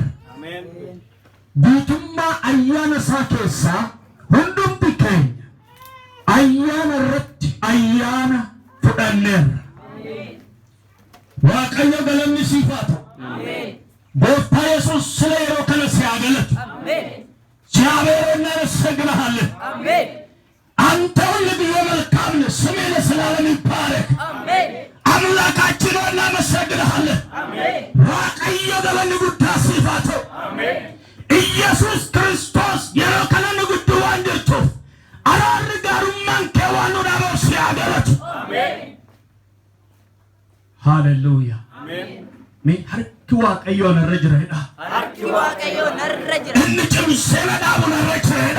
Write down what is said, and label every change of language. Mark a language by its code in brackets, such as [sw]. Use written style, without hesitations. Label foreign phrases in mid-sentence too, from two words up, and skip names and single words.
[om] Guutummaa ayyaana isaa keessaa hundumti keenya ayyaana irratti ayyaana fudhanneerra. Waaqayyo galanni siif haa ta'u. Gooftaa Yesuus ስለ yeroo kana si haa galatu. [am] እግዚአብሔር እናመሰግንሃለን። አንተ ሁልጊዜ መልካም ነህ። ስምህ ለዘላለም ይባረክ። አምላካችን ሆይ እናመሰግንሃለን። [om] waaqayyo galanni guddaa siif haa ta'u. ኢየሱስ ክርስቶስ yeroo kana nu gidduu waan jirtuuf araarri gaarummaan kee waan nu dhaabuuf si haa galatu. Hallelujah. Mee harki waaqayyoo narra jireedha. Harki waaqayyoo narra jira. Inni cimsee na dhaabu narra jireedha.